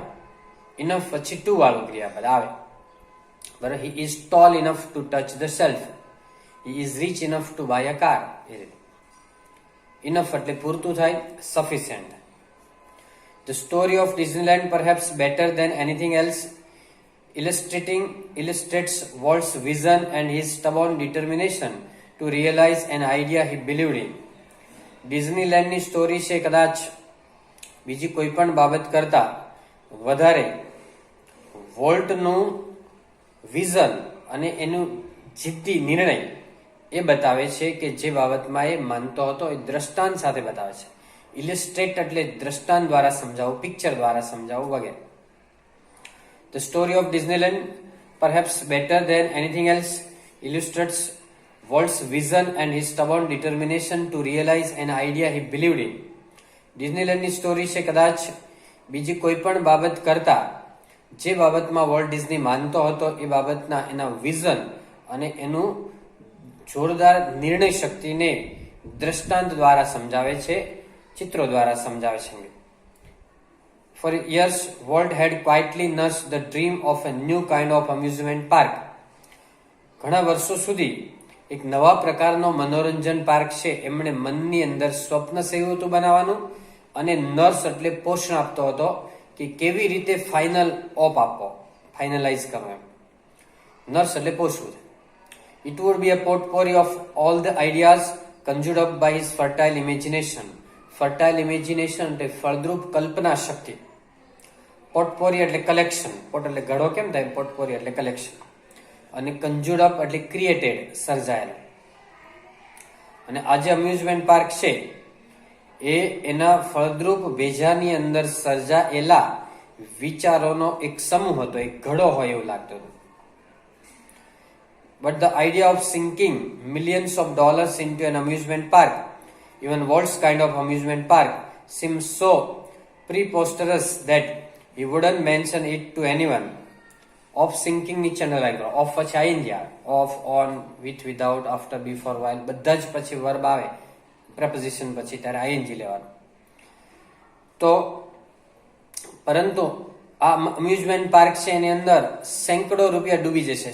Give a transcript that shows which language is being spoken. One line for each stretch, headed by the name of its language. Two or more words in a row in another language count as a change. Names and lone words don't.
Gujarati: ઇનફ પછી ટુ વાળું ક્રિયાપદ આવે. બરાબર.
English: He is tall enough to touch the shelf. He is rich enough to buy a car.
Gujarati: એ રીતે ઇનફ એટલે પૂરતું થાય, સફિશિયન્ટ.
English: The story of Disneyland perhaps better than anything else illustrates Walt's vision and his stubborn determination to realize an idea he believed in.
Gujarati: ડિઝનીલેન્ડની સ્ટોરી છે કદાચ બીજી કોઈ પણ બાબત કરતા વધારે વોલ્ટનું વિઝન અને એનું જિદ્દી નિર્ણય એ બતાવે છે કે જે બાબતમાં એ માનતો હતો એ દ્રષ્ટાંત સાથે બતાવે છે. ઇલિસ્ટ્રેટ એટલે દ્રષ્ટાંત દ્વારા સમજાવવું, પિક્ચર દ્વારા સમજાવવું વગેરે.
English: The story of Disneyland, perhaps better than anything else, illustrates Walt's vision and his stubborn determination to realize an idea he believed in.
Gujarati: ડિઝનીલેન્ડની સ્ટોરી છે કદાચ બીજી કોઈ પણ બાબત કરતા જે બાબતમાં વોલ્ટ ડિઝની માનતો હતો એ બાબતના એના વિઝન અને એનું જોરદાર નિર્ણય શક્તિને દ્રષ્ટાંત દ્વારા સમજાવે છે, ચિત્રો દ્વારા સમજાવે છે.
English: For years, Walt had quietly nursed the dream of a new kind of amusement park.
Gujarati: ઘણા વર્ષો સુધી એક નવા પ્રકારનો મનોરંજન પાર્ક છે એમણે મનની અંદર સ્વપ્ન સેવ્યું હતું બનાવવાનું, અને નર્સ એટલે પોષણ આપતો હતો કે કેવી રીતે ફાઇનલ ઓપ આપવો, ફાઇનલાઇઝ કરવો. એમ નર્સ એટલે પોષવું.
English: It would be a potpourri of all the ideas conjured up by his fertile imagination. Fertile imagination
Gujarati: એટલે ફળદ્રુપ કલ્પના શક્તિ. પોટપોરી એટલે કલેક્શન, પોટ એટલે ઘડો કેમ થાય, પોટપોરી એટલે કલેક્શન, અને
English: conjured up
Gujarati: એટલે ક્રિએટેડ, સર્જાયેલ. અને આ જે અમ્યુઝમેન્ટ પાર્ક છે એ એના ફળદ્રુપ ભેજાની અંદર સર્જાયેલા વિચારોનો એક સમૂહ હતો, એક ઘડો હોય એવું લાગતું હતું.
English: But the idea of sinking millions of dollars into an amusement park, even Walt's kind of amusement park, seems so preposterous that he wouldn't mention it to anyone. Of sinking
Gujarati: નીચે અંડરલાઈન કરો. ઓફ પછી આઈ ગયા,
English: of, on, with, without, after, before, while,
Gujarati: બધા જ પછી વર્બ આવે પ્રપોઝિશન પછી ત્યારે આઈએનજી લેવાનું. તો પરંતુ આ અમ્યુઝમેન્ટ પાર્ક છે એની અંદર સેંકડો રૂપિયા ડૂબી જશે.